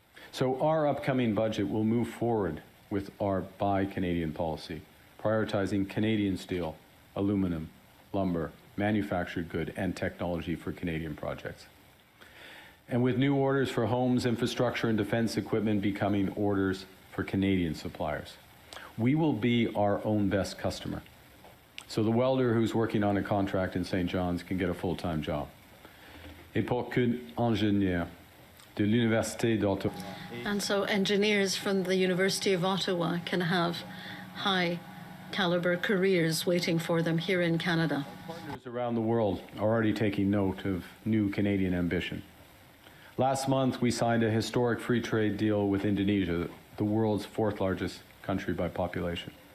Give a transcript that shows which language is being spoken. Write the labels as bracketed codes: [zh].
[en] So our upcoming budget will move forward with our Buy Canadian policy, prioritizing Canadian steel, aluminum, lumber, manufactured good, and technology for Canadian projects. And with new orders for homes, infrastructure, and defense equipment becoming orders for Canadian suppliers, we will be our own best customer. So the welder who's working on a contract in St. John's can get a full-time job. [fr] Et pour qu'un ingénieur de l'Université d'Ottawa. [en] And so engineers from the University of Ottawa can have high caliber careers waiting for them here in Canada. Partners around the world are already taking note of new Canadian ambition. Last month, we signed a historic free trade deal with Indonesia, the world's fourth largest country by population.